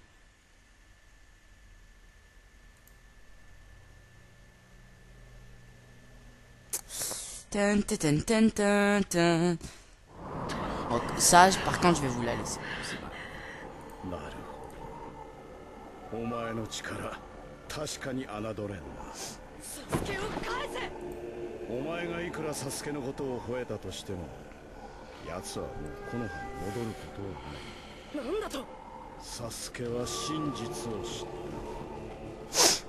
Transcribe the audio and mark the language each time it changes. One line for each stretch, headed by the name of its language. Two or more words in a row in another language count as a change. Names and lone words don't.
French: Bon, ça, par contre, je vais vous la laisser.
Japanese: 確かに侮れんな。サスケを返せ。お前がいくらサスケのことを吠えたとしても、奴はもうこの葉に戻ることはない。なんだと。サスケは真実を知った。